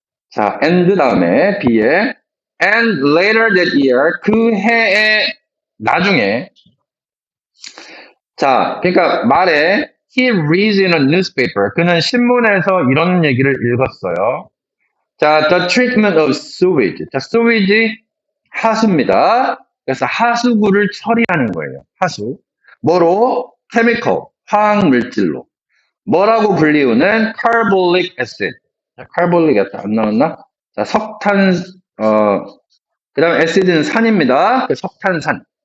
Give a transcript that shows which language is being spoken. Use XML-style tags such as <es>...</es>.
<ko>자, and 다음에 B에</ko> <en>and later that year</en> <ko>그 해에 나중에 자, 그러니까 말에</ko> <en>he reads in a newspaper</en> <ko>그는 신문에서 이런 얘기를 읽었어요.</ko> <en>자, the treatment of sewage.</en> <ko>자, sewage 하수입니다. 그래서 하수구를 처리하는 거예요. 하수. 뭐로? chemical, 화학 물질로. 뭐라고 불리우는 carbolic acid. 자, carbolic acid 안 나왔나? 자, 석탄, 그 다음에 acid는 산입니다. 석탄산.</ko>